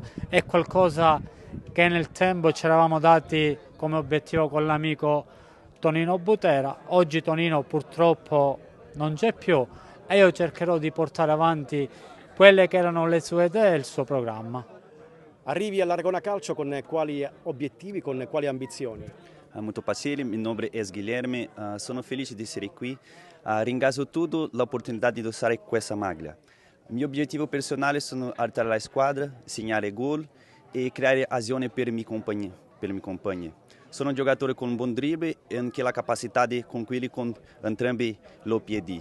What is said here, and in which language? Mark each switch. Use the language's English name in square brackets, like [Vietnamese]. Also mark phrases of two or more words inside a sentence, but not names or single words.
[Italian] È qualcosa che nel tempo ci eravamo dati come obiettivo con l'amico Tonino Butera. Oggi Tonino purtroppo non c'è più e io cercherò di portare avanti quelle che erano le sue idee e il suo programma. Arrivi all'Aragona Calcio con quali obiettivi, con quali ambizioni? [Portuguese] Muito prazer, meu nome é Guilherme, [Italian] sono felice di essere qui. Ringrazio tudo l'opportunità di indossare questa maglia. Il mio obiettivo personale è aiutare la squadra, segnare gol e creare azione per i miei compagni. Sono un giocatore con un buon dribbling e anche la capacità di concludere con entrambi i piedi.